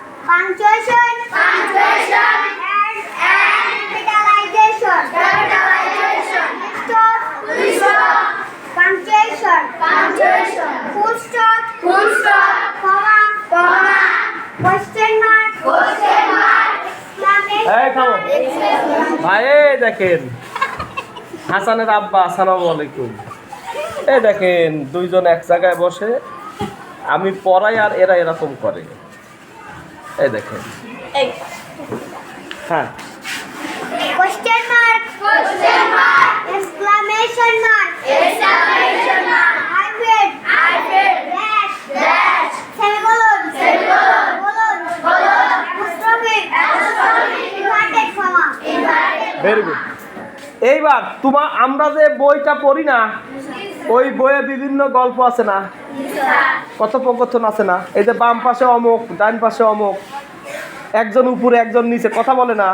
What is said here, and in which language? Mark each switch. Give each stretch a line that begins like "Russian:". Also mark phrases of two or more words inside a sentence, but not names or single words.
English: Punctuation. Punctuation. And capitalization. Capitalization. Stop. Full stop. Punctuation. Punctuation. Full stop. Full stop. Comma. Comma. Question mark. Question mark.
Bangla: এই থামো।
English: Exclamation.
Bangla: ভাই এই দেখেন হাসানের আব্বা,
Arabic: السلام عليكم.
Bangla: এই দেখেন দুইজন এক জায়গায় বসে, আমি পড়াই আর এরা এরকম করে। এই দেখেন, হ্যাঁ
English: Question mark. Question mark. Exclamation mark. Exclamation mark. Hyphen. Hyphen. Dash. Dash. Semicolon. Semicolon. Colon. Colon. Apostrophe. Apostrophe. Inverted comma. Inverted. very good.
Bangla: এইবার আমরা যে বইটা পড়ি না, ওই বইয়ে বিভিন্ন গল্প আছে না, কথোপকথন আছে না, এই যে বাম পাশে অমুক, ডান পাশে অমুক, একজন উপরে একজন নিচে কথা বলে না।